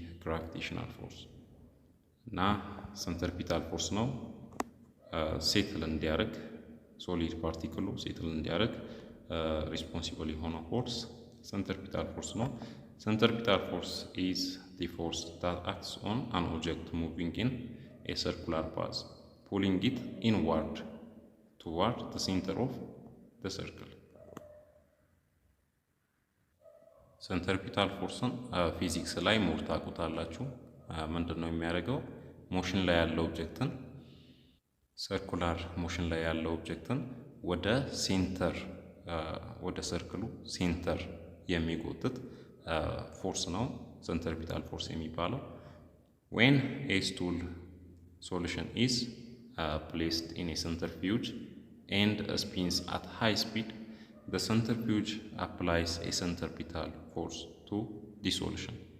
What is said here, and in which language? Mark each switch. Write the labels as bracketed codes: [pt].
[am] Gravitational force እና centripetal force ነው ሴትል እንዲያደርግ ሶሊድ ፓርቲክሉ ሴትል እንዲያደርግ ሪስፖንሲብል የሆነው ፎርስ centripetal force ነው። [en] Centripetal force is the force that acts on an object moving in a circular path, pulling it inward toward the center of the circle. [am] centripetal forceን ፊዚክስ ላይ ሞር ታውቁታላችሁ። ምንድነው የሚያደርገው? ሞሽን ላይ ያለው ኦብጀክትን ሰርኩላር ሞሽን ላይ ያለው ኦብጀክትን ወደ ሴንተር ወደ ሰርክሉ ሴንተር የሚጎትት ፎርስ ነው centripetal force የሚባለው። [en] when a stool solution is placed in a centrifuge and spins at high speed, the centrifuge applies a centripetal force to the solution.